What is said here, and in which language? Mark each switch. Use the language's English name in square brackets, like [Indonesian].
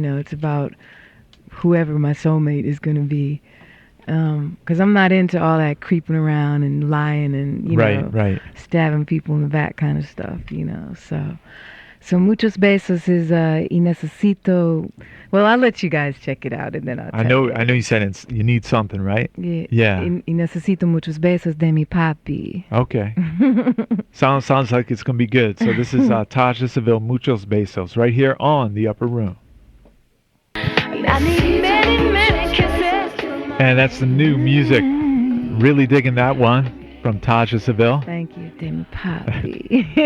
[English] It's about whoever my soulmate is going to be, because I'm not into all that creeping around and lying and right. stabbing people in the back kind of stuff. So Muchos Besos is [Spanish] y necesito. [English] Well, I'll let you guys check it out, and then I'll tell you. I know you said you need something, right? Yeah. [Spanish] Y necesito muchos besos de mi papi. [English] Okay. Sounds like it's gonna be good. So this is Taja Sevelle, Muchos Besos, right here on the Upper Room. I need many, many kisses. And that's the new music. Really digging that one from Taja Sevelle. Thank you, [Spanish] de mi papi.